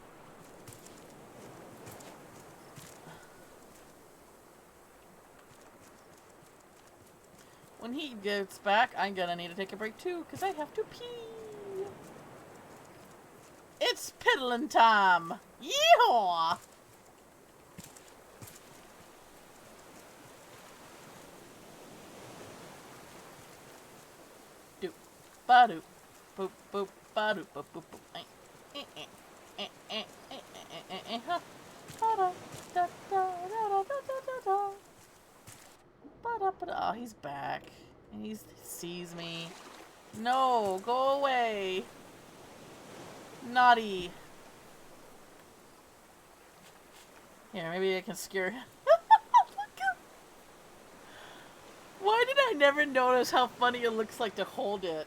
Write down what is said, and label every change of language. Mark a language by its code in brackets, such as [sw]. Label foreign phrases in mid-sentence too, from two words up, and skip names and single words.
[en] When he gets back, I'm gonna need to take a break too, because I have to pee. It's piddling time! Yeehaw! Doop, ba-doop, boop, boop, ba-doop, boop, boop, boop. Ha. Ba-da-da-da-da-da-da-da-da. Ba-da-ba-da. Oh, he's back. And he sees me. No, go away. Naughty. Here, maybe I can scare him. Why did I never notice how funny it looks like to hold it?